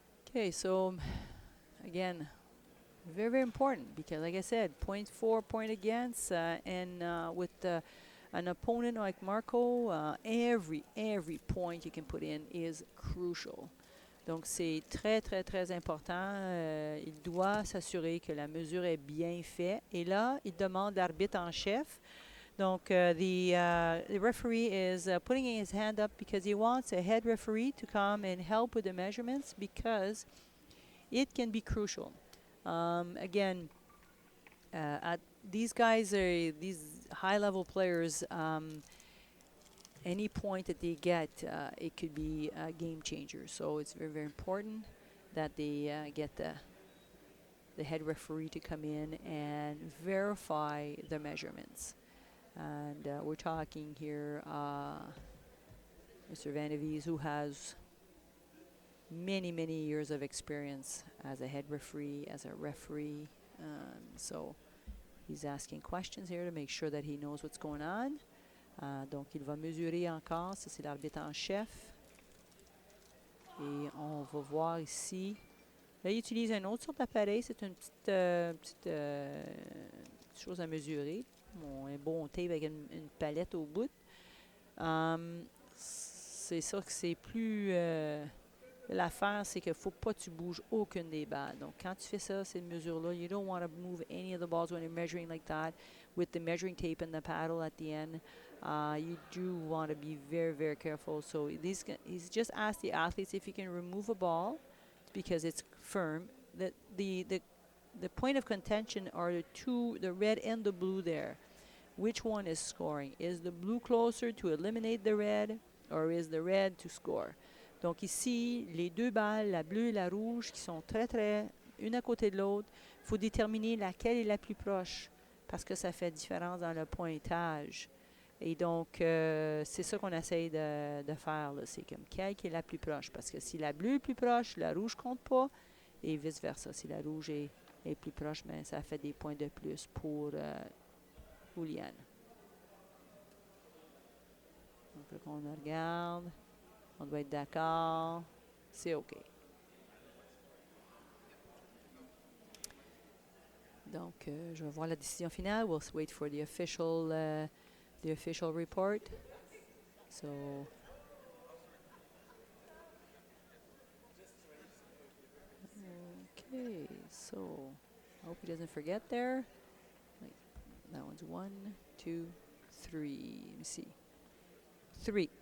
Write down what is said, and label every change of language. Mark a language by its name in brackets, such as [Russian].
[English] Okay, so again, very, very important because, like I said, 0.4 point against, and with an opponent like Marco, every point you can put in is crucial. [French] Donc, c'est très, très, très important. Il doit s'assurer que la mesure est bien faite. Et là, il demande l'arbitre en chef. [English] Donc, the referee is putting his hand up because he wants a head referee to come and help with the measurements, because it can be crucial. Again, at these guys are these high-level players. Any point that they get, it could be a game changer. So it's very, very important that they get the head referee to come in and verify the measurements. And we're talking here Mr. Van de Vies, who has many, many years of experience as a head referee, as a referee. So he's asking questions here to make sure that he knows what's going on. [French] Donc, il va mesurer encore. Ça, c'est l'arbitre en chef. Et on va voir ici. Là, il utilise une autre sorte d'appareil. C'est une petite chose à mesurer. Un bon tape avec une palette au bout. C'est ça que c'est plus... L'affaire, c'est qu'il ne faut pas que tu bouges aucune des balles. Donc, quand tu fais ça, ces mesures-là, [English] you don't want to move any of the balls when you're measuring like that with the measuring tape and the paddle at the end. You do want to be very, very careful. So he's just asked the athletes if you can remove a ball because it's firm. The point of contention are the red and the blue there. Which one is scoring? Is the blue closer to eliminate the red or is the red to score? [French] Donc ici, les deux balles, la bleue et la rouge, qui sont très, très une à côté de l'autre, il faut déterminer laquelle est la plus proche parce que ça fait différence dans le pointage. Et donc, c'est ça qu'on essaye de faire. C'est comme quelle qui est la plus proche. Parce que si la bleue est plus proche, la rouge compte pas. Et vice-versa. Si la rouge est plus proche, ben, ça fait des points de plus pour Iulian. Donc, là, on regarde. On doit être d'accord. C'est OK. Donc, je vais voir la décision finale. [English] We'll wait for the official report. So, okay. So, I hope he doesn't forget there. That one's 1, 2, 3. Let me see. 3.